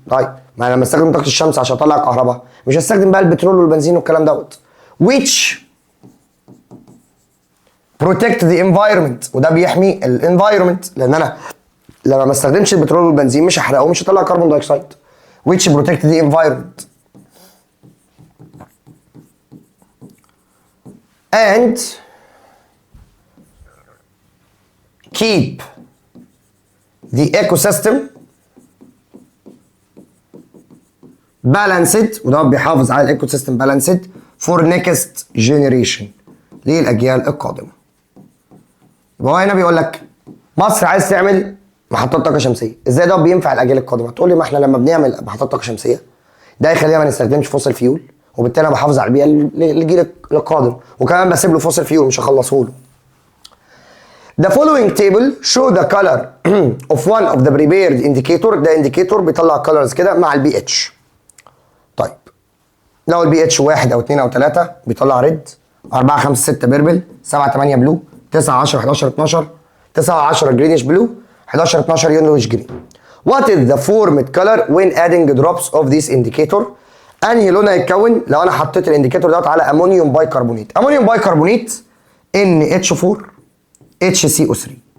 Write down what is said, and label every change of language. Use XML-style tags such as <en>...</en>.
<ar>طيب ما انا لما استخدم طاقة الشمس عشان اطلع كهرباء مش هستخدم بقى البترول والبنزين والكلام دوت.</ar> <en>which protect the environment</en> <ar>وده بيحمي الانفايرمنت لان انا لما ما استخدمش البترول والبنزين مش هحرقه ومش هطلع كربون دايوكسيد.</ar> <en>which protect the environment and keep the ecosystem balanced</en> <ar>وده بيحافظ على الايكو سيستم</ar> <en>balanced for next generation</en> <ar>للاجيال القادمه. يبقى هو هنا بيقول لك مصر عايز تعمل محطات طاقه شمسيه، ازاي ده بينفع الاجيال القادمه؟ تقول لي ما احنا لما بنعمل محطات طاقه شمسيه ده يخلينا ما نستخدمش فوسيل فيول وبالتالي انا بحافظ على البيئه للجيل القادم وكمان بسيب له فوسيل فيول مش هخلصه له.</ar> <en>The following table show the color of one of the prepared indicator.</en> <ar>ده indicator بيطلع colors كده مع البي اتش. طيب لو البي اتش 1 او 2 او 3 بيطلع ريد، 4 5 6 بيربل، 7 8 بلو، 9 10 11 12، 9 10 جرينيش بلو، 11 12 يلوش جرين.</ar> <en>What is the formed color when adding drops of this indicator؟</en> <ar>انهي لون هيتكون لو انا حطيت الانديكيتور دوت على امونيوم باي كربونات؟ امونيوم باي كربونات NH4 HCO3.</ar>